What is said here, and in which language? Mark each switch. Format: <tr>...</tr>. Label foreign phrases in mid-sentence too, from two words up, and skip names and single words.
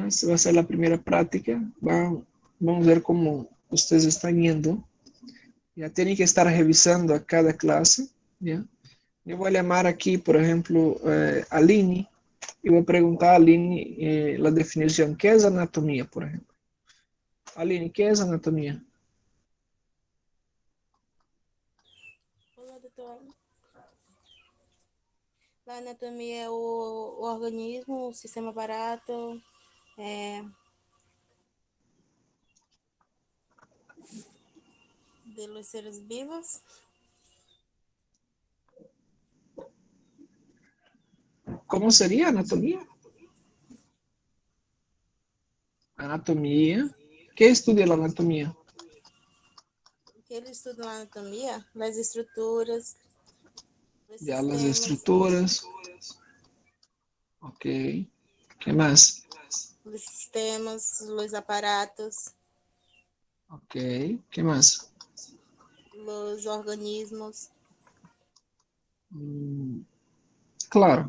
<es>Esta va a ser la primera práctica. Vamos a ver cómo ustedes están yendo. Ya tienen que estar revisando a cada clase. ¿Ya? Yo voy a llamar aquí, por ejemplo, a Aline y voy a preguntar a Aline la definición. ¿Qué es anatomía, por ejemplo? Aline, ¿qué es anatomía?</es> <pt>Olá, doutor. A anatomia é o organismo, o sistema aparato,</pt> <es>de los seres vivos. ¿Cómo sería anatomía? Anatomía. ¿Qué estudia la anatomía?</es> <pt>Que ele estuda a anatomia, as estruturas, os</pt> <es>Ya las</es> <pt>sistemas,</pt> <es>estructuras. Ok. ¿Qué más?</es> <pt>os aparatos,</pt> <es>Ok. ¿Qué más?</es> <pt>os organismos.</pt> <es>Claro.</es>